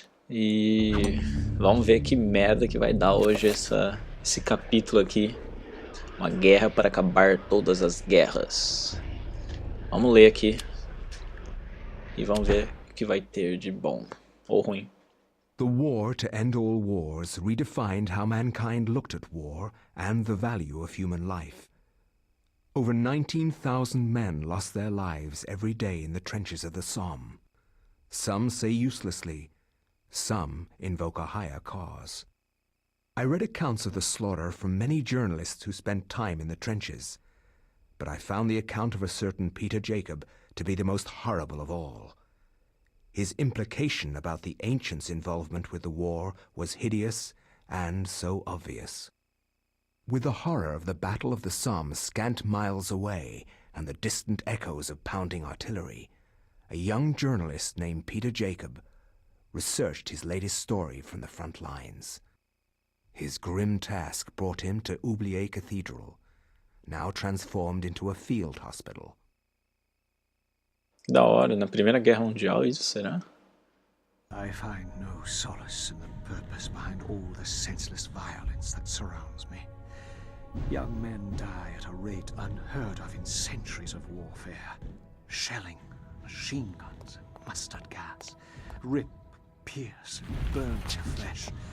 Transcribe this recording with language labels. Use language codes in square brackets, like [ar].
[pt] E vamos ver que merda que vai dar hoje esse capítulo aqui. Uma guerra para acabar todas as guerras. Vamos ler aqui e vamos ver o que vai ter de bom ou ruim. [en] The war to end all wars redefined how mankind looked at war and the value of human life. Over 19,000 men lost their lives every day in the trenches of the Somme. Some say uselessly, some invoke a higher cause. I read accounts of the slaughter from many journalists who spent time in the trenches, but I found the account of a certain Pt.8 to be the most horrible of all. His implication about the ancients' involvement with the war was hideous and so obvious. With the horror of the Battle of the Somme scant miles away and the distant echoes of pounding artillery, a young journalist named Pt.8 researched his latest story from the front lines. His grim task brought him to Oublier Cathedral, now transformed into a field hospital. [pt] Da hora, na Primeira Guerra Mundial isso, será? [en] I find no solace in the purpose behind all the senseless violence that surrounds me. Young men die at a rate unheard of in centuries of warfare. Shelling, machine guns, and mustard gas rip, pierce, and burn their flesh.